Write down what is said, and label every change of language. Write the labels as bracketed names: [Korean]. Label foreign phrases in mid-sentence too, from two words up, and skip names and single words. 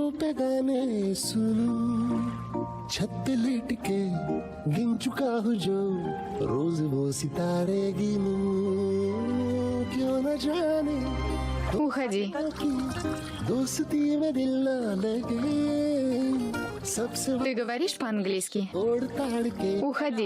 [Hindi] पे गाने सुनूं, छत पे लेट के गिन चुका हूँ जो रोज वो सितारे गिनूं। क्यों न जाने [Russian] Уходи. [Hindi] की दोस्ती में दिल ना लगे, सबसे [Russian] Ты говоришь по-английски? [Hindi] तोड़ ताड़ के [Russian] Уходи.